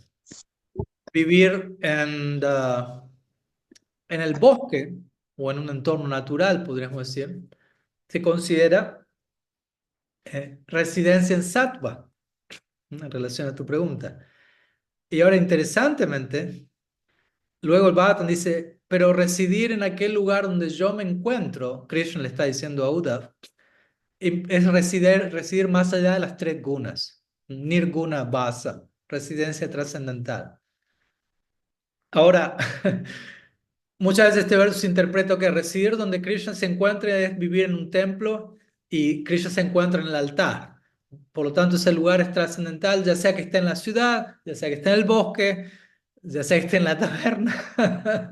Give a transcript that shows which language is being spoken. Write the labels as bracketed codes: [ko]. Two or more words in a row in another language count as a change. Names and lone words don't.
[es] Vivir en el bosque o en un entorno natural, podríamos decir, se considera residencia en sattva, en relación a tu pregunta. Y ahora, interesantemente, luego el Bhagavatam dice, pero residir en aquel lugar donde yo me encuentro, Krishna le está diciendo a Uddhav, es residir más allá de las tres gunas, [sa] निर्गुण वास, [es] residencia trascendental. Ahora, muchas veces este verso se interpreta que residir donde Krishna se encuentra es vivir en un templo y Krishna se encuentra en el altar. Por lo tanto, ese lugar es trascendental, ya sea que esté en la ciudad, ya sea que esté en el bosque, ya sea que esté en la taberna.